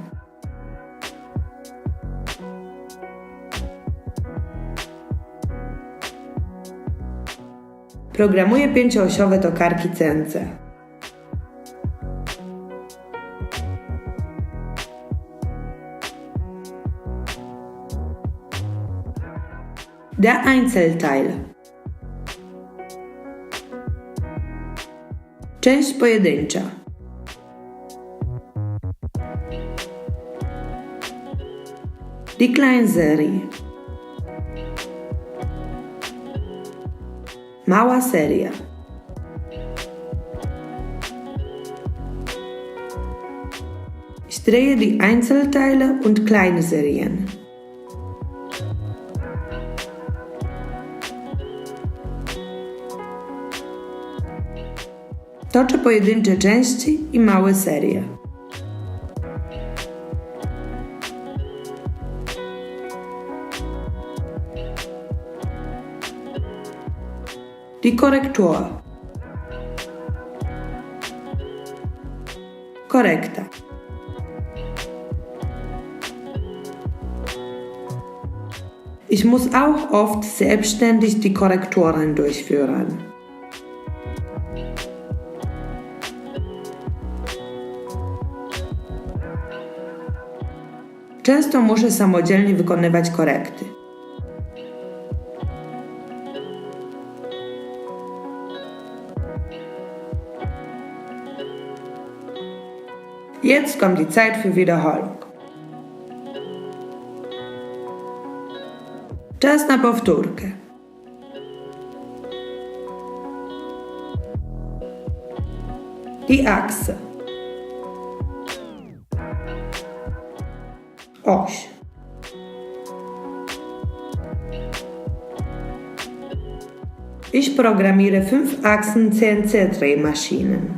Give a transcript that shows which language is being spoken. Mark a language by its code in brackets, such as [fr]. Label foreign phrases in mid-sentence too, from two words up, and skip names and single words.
[pl] Programuję 5-osiowe tokarki CNC. [de] Der Einzelteile. [pl] Część pojedyncza. [de] Die Kleinserie. [pl] Mała seria. [de] Ich drehe die Einzelteile und kleine Serien. [pl] Toczę pojedyncze części i małe serie. [de] Die Korrektur. [pl] Korekta. [de] Ich muss auch oft selbstständig die Korrekturen durchführen. [pl] Często muszę samodzielnie wykonywać korekty. [de] Jetzt kommt die Zeit für Wiederholung. [pl] Czas na powtórkę. [de] Die Achse. [pl] Oś. [de] Ich programmiere 5 Achsen CNC-Drehmaschinen.